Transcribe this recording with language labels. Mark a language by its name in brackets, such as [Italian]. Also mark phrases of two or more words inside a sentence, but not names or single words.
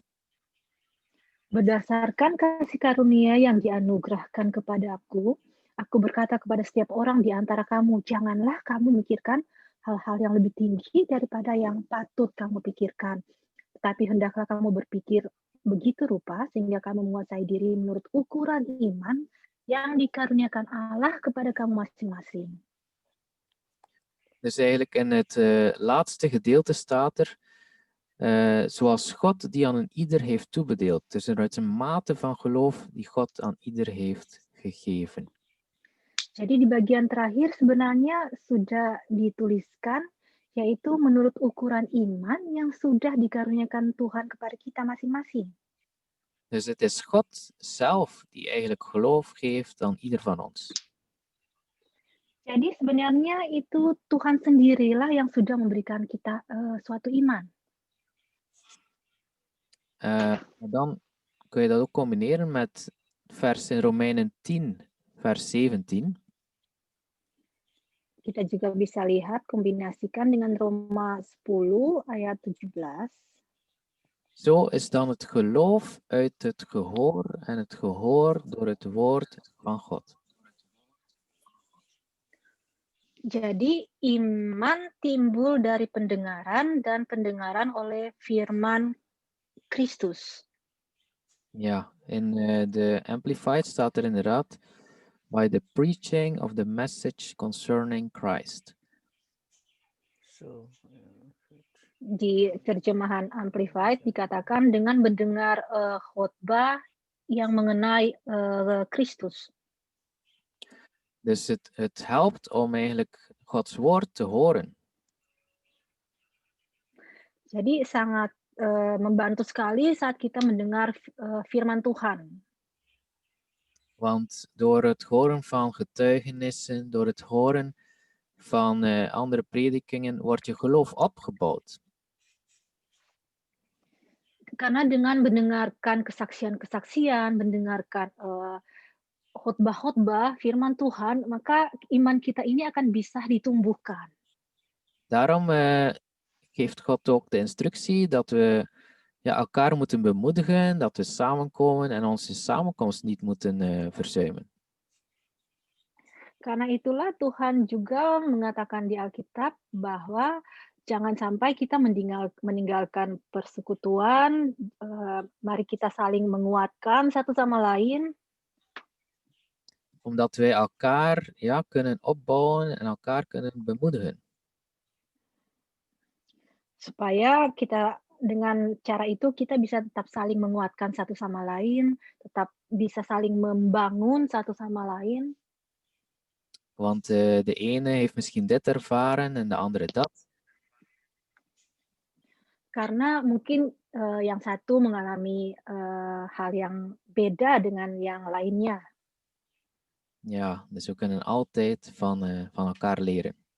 [Indonesian] Berdasarkan kasih karunia yang dianugerahkan kepadaku, aku berkata kepada setiap orang di antara kamu, janganlah kamu memikirkan hal-hal yang lebih tinggi daripada yang patut kamu pikirkan. Tetapi hendaklah kamu berpikir begitu rupa sehingga kamu menguasai diri menurut ukuran iman yang dikaruniakan Allah kepada kamu masing-masing. [Dutch] Dus eigenlijk in het laatste gedeelte staat er, zoals God die aan een ieder heeft toebedeeld. Dus eruit een mate van geloof die God aan ieder heeft gegeven. [Indonesian] Jadi di bagian terakhir sebenarnya sudah dituliskan, yaitu menurut ukuran iman yang sudah dikaruniakan Tuhan kepada kita masing-masing. [Dutch] Dus het is God zelf die eigenlijk geloof geeft aan ieder van ons. [Indonesian] Jadi sebenarnya itu Tuhan sendirilah yang sudah memberikan kita suatu iman. [Dutch] Dan kun je dat ook combineren met vers in Romeinen 10, vers 17. [Indonesian] Kita juga bisa lihat, kombinasikan dengan Roma 10 ayat 17. [Dutch] Zo is dan het geloof uit het gehoor en het gehoor door het woord van God. [Indonesian] Jadi iman timbul dari pendengaran dan pendengaran oleh firman Kristus. [Dutch] Ja, in de Amplified staat er inderdaad [English] by the preaching of the message concerning Christ. [Indonesian] Di terjemahan Amplified dikatakan dengan mendengar khotbah yang mengenai Kristus. [Dutch] Dus het helpt om eigenlijk Gods woord te horen. [Indonesian] Jadi sangat membantu sekali saat kita mendengar firman Tuhan. [Dutch] Want door het horen van getuigenissen, door het horen van andere predikingen, wordt je geloof opgebouwd. [Indonesian] Karena dengan mendengarkan kesaksian-kesaksian, mendengarkan khotbah-khotbah firman Tuhan, maka iman kita ini akan bisa ditumbuhkan. [Dutch] Daarom geeft God ook de instructie dat we elkaar moeten bemoedigen, dat we samenkomen en onze samenkomst niet moeten verzuimen. [Indonesian] Karena itulah Tuhan juga mengatakan di Alkitab bahwa jangan sampai kita meninggalkan persekutuan, mari kita saling menguatkan satu sama lain. [Dutch] Omdat wij elkaar kunnen opbouwen en elkaar kunnen bemoedigen. [Indonesian] Supaya kita dengan cara itu kita bisa tetap saling menguatkan satu sama lain, tetap bisa saling membangun satu sama lain. [Dutch] Want de ene heeft misschien dit ervaren en de andere dat. [Indonesian] Karena mungkin yang satu mengalami hal yang beda dengan yang lainnya. [Dutch] Ja, dus we kunnen altijd van elkaar leren.